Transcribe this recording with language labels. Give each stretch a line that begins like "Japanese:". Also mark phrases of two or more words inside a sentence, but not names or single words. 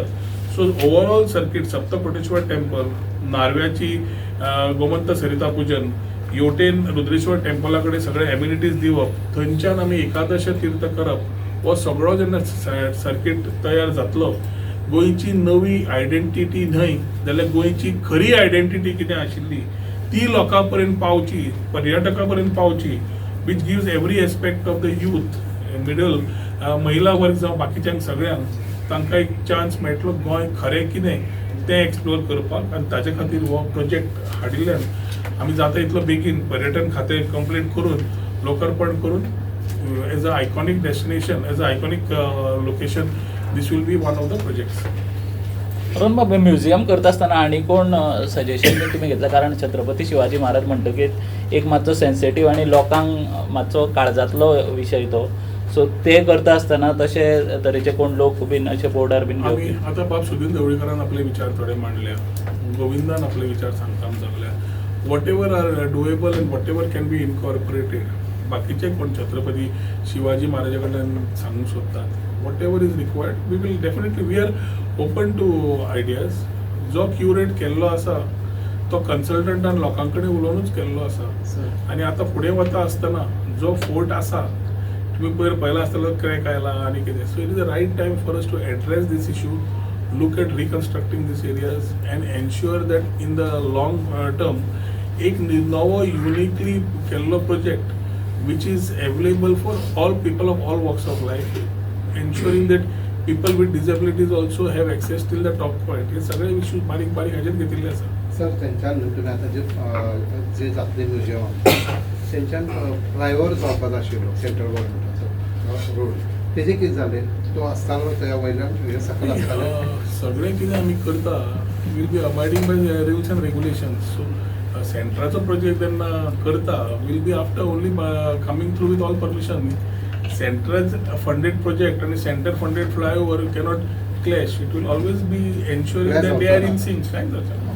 Konkani: सो
English: overall circuit Saptakoteshwar temple,
Konkani: नार्व्याची गोमंत सरिता पूजन, योटेन रुद्रेश्वर टेम्पला कडेन सगळे एम्युनिटीज दिवप, थंयच्यान आमी एकादश तीर्थ करप, हो सगळो जेन्ना सर्कीट तयार जातलो, गोंयची नवी आयडेंटिटी न्हय जाल्यार गोंयची खरी आयडेंटिटी कितें आशिल्ली ती लोकां पर्यंत पावची, पर्यटकां पर्यंत पावची,
English: which gives every aspect of the youth, middle,
Konkani: महिला वर्ग जावं बाकीच्यांक सगळ्यांक तांकां एक चान्स मेळटलो गोंय खरें कितें तें एक्सप्लोर करपाक. आनी ताचे खातीर हो प्रोजेक्ट हाडिल्ल्यान आमी जाता इतलो बेगीन पर्यटन खातें कंप्लीट करून लोकार्पण करून
English: as a iconic destination, as a iconic location, this will be one of the projects.
Konkani: अरुण बाबा, म्युझियम करता आसतना आनी कोण सजेशन बी तुमी घेतला? कारण छत्रपती शिवाजी महाराज म्हणटकीर एक मातसो सेन्सिटीव आनी लोकांक मातसो काळजांतलो विशय तो. सो ते करता आसतना तशे तरेचे कोण लोक बीन अशे बोर्डार बीन आमी आतां बाब सुदीन ढवळीकरान आपले विचार थोडे मांडल्या, गोविंदान आपले विचार सांगता जगल्या.
English: whatever are doable and whatever can be incorporated,
Konkani: बाकीचे कोण छत्रपती शिवाजी महाराजा कडल्यान सांगूंक सोदतात,
English: whatever is required we will definitely, we are open to ideas.
Konkani: जो क्युरेट केल्लो आसा तो कन्सल्टंटान लोकां कडेन उलोवनूच केल्लो आसा. आनी आतां फुडें वता आसतना जो फोर्ट आसा, तुम्ही पहिला आसतलो क्रॅक आयला आनी कितें,
English: so it is the right time for us to address these issues, look at reconstructing these areas and ensure that in the long term
Konkani: एक नवो युनिकली केल्लो प्रोजेक्ट
English: which is available for all people of all walks of life, ensuring that people with disabilities also have access till the top point.
Konkani: हे सगळे इश्यू बारीक बारीक हाजेर घेतिल्ले आसा. सर, त्यांच्यान तुम्ही आता जे जातले म्युझियम त्यांच्यान फ्लायओव्हर जावपाक आशिल्लो
English: central government's road,
Konkani: तेजे कितें जालें? तो आसतालो त्या वयल्यान हे सकयल आसतालें? सगळें कितें आमी करता
English: will be abiding by rules and regulations.
Konkani: सो सेंट्राचो प्रोजेक्ट जेन्ना करता
English: will be after only coming through with all permission. central funded project and centre funded flyover cannot clash. It will always be ensuring that they are in sync.